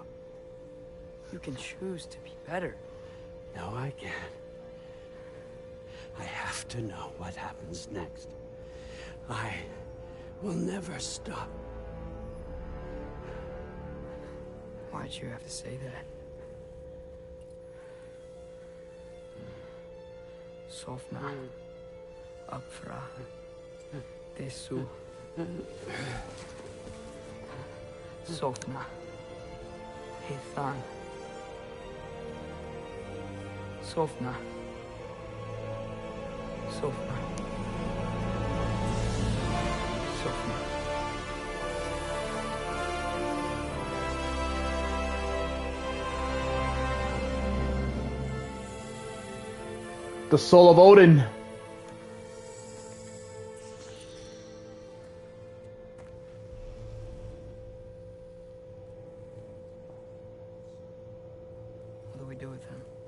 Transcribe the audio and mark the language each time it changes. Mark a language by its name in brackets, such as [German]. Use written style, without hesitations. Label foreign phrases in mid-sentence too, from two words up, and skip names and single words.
[English] You can choose to be better. No, I can't. I have to know what happens next. I will never stop. Why'd you have to say that? Sofna. Apfra. Tesu. Sofna. Ethan. Sofna. Sofna. Sofna. The soul of Odin. What do we do with him?